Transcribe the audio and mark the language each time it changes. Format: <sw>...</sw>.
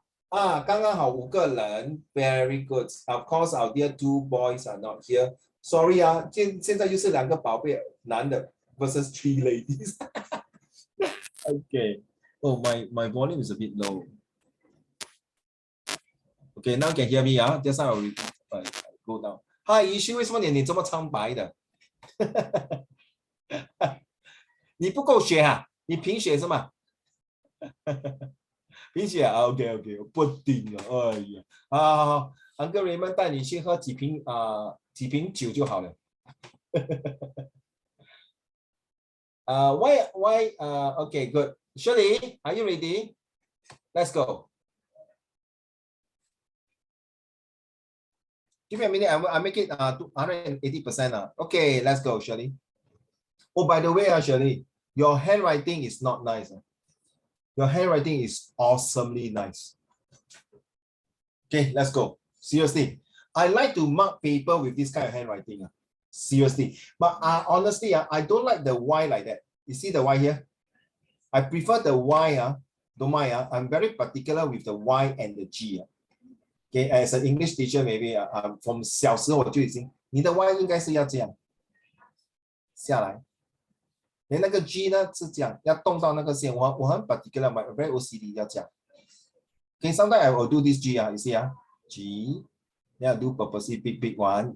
<zh>啊，刚刚好5个人 ，</zh> <en>very good. Of course, our dear 2 boys are not here.</en> <zh>Sorry 啊，现在就是2个宝贝男的</zh> <en>versus 3 ladies. Okay. Oh, my volume is a bit low. Okay, now can hear me 啊 ？Just now I go down.</en> <zh>Hi, 怡旭，为什么你这么苍白的？你不够血啊？你贫血是吗？贫血啊 ？OK OK， 不顶了，哎呀，好，Uncle Raymond 带你去喝几瓶酒就好了。</zh> <en>why okay good. Shirley, are you ready? Let's go. Give me a minute. I make it 180%. Okay, let's go, Shirley. Oh, by the way, Shirley, your handwriting is not nice. Your handwriting is awesomely nice. Okay, let's go. Seriously, I like to mark paper with this kind of handwriting. Seriously, but honestly, I don't like the Y like that. You see the Y here? I prefer the Y. Don't mind. I'm very particular with the Y and the G. Okay, as an English teacher, maybe from</en> <zh>小时我就已经，你的 Y 应该是要这样下来，连那个 G 呢是这样，要动到那个线。我很</zh> <en>particular, my very OCD</en> <zh>要这样。</zh> <en>Okay, sometimes I will do this G. You see G. Then I do purposely big one.</en>